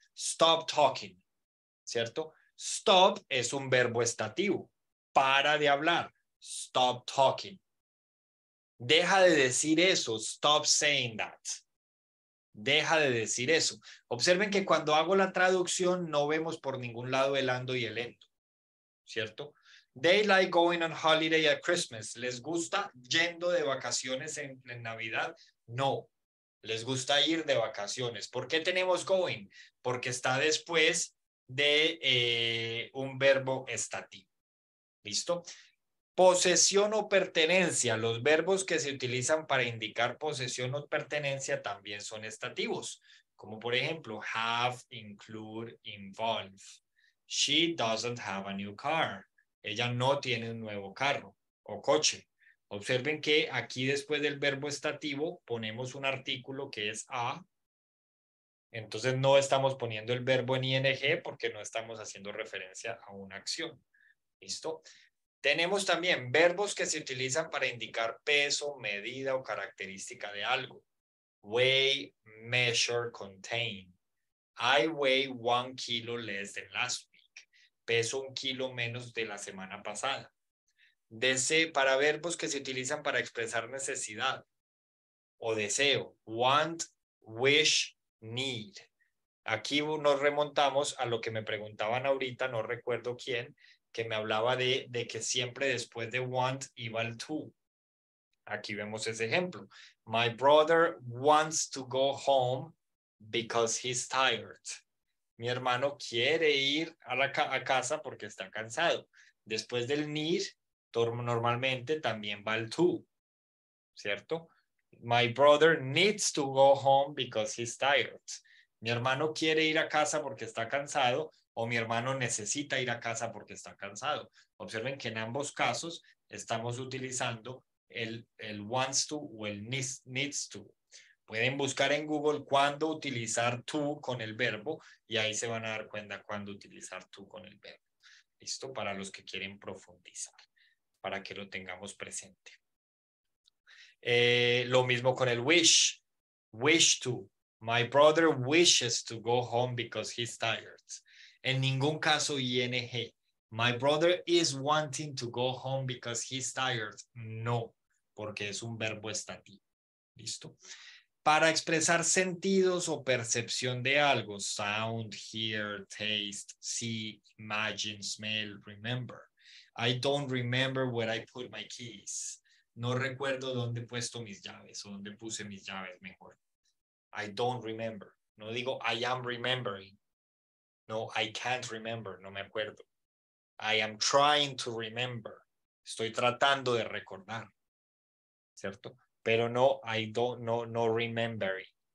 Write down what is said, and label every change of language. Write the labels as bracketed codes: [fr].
[en] Stop talking. [es] ¿Cierto? Stop es un verbo estativo. Para de hablar. [en] Stop talking. [es] Deja de decir eso. [en] Stop saying that. [es] Deja de decir eso. Observen que cuando hago la traducción no vemos por ningún lado el ando y el endo, ¿cierto? [en] They like going on holiday at Christmas. [es] ¿Les gusta yendo de vacaciones en Navidad? No. Les gusta ir de vacaciones. ¿Por qué tenemos going? Porque está después de un verbo estativo. ¿Listo? Posesión o pertenencia. Los verbos que se utilizan para indicar posesión o pertenencia también son estativos, como por ejemplo [en] have, include, involve. She doesn't have a new car. [es] Ella no tiene un nuevo carro o coche. Observen que aquí después del verbo estativo ponemos un artículo que es a. Entonces no estamos poniendo el verbo en ing porque no estamos haciendo referencia a una acción. ¿Listo? Tenemos también verbos que se utilizan para indicar peso, medida o característica de algo. [en] Weigh, measure, contain. I weigh 1 kilo less than last week. [es] Peso 1 kilo menos de la semana pasada. Para verbos que se utilizan para expresar necesidad o deseo. Want, wish, need. Aquí nos remontamos a lo que me preguntaban ahorita, no recuerdo quién, que me hablaba de que siempre después de want iba el to. Aquí vemos ese ejemplo. [en] My brother wants to go home because he's tired. [es] Mi hermano quiere ir a casa porque está cansado. Después del need, normalmente también va el to, ¿cierto? [en] My brother needs to go home because he's tired. [es] Mi hermano quiere ir a casa porque está cansado o mi hermano necesita ir a casa porque está cansado. Observen que en ambos casos estamos utilizando el wants to o el needs to. Pueden buscar en Google cuándo utilizar to con el verbo y ahí se van a dar cuenta cuándo utilizar to con el verbo. ¿Listo? Para los que quieren profundizar, para que lo tengamos presente. Lo mismo con el wish. Wish to. [en] My brother wishes to go home because he's tired. [es] En ningún caso [en] ing. My brother is wanting to go home because he's tired. [es] No, porque es un verbo estativo. ¿Listo? Para expresar sentidos o percepción de algo, [en] sound, hear, taste, see, imagine, smell, remember. I don't remember where I put my keys. [es] No recuerdo dónde he puesto mis llaves o dónde puse mis llaves mejor. [en] I don't remember. [es] No digo [en] I am remembering. No, I can't remember. [es] No me acuerdo. [en] I am trying to remember. [es] Estoy tratando de recordar. ¿Cierto? Pero no, [en] I don't, [es] no remembering.